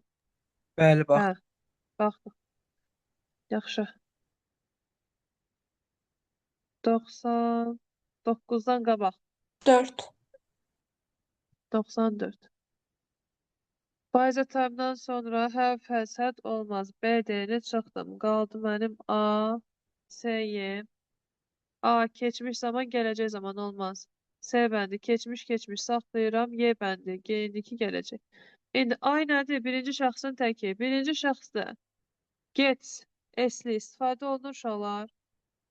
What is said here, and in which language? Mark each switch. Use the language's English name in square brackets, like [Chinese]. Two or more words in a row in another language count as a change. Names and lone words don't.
[Azerbaijani] Bəli, bax. Hə, baxdıq. Yaxşı. 99-dan qabaq. 4. 94. Faiz time-dan sonra [English] have, has, had [Azerbaijani] olmaz. B deyəni çıxdım. Qaldı mənim A, S, Y. A, keçmiş zaman, gələcək zaman olmaz. S bəndi, keçmiş saxlayıram. Y bəndi, indiki gələcək. İndi I nədir? Birinci şəxsin təki. Birinci şəxsdə gets, S-li istifadə olunur uşaqlar.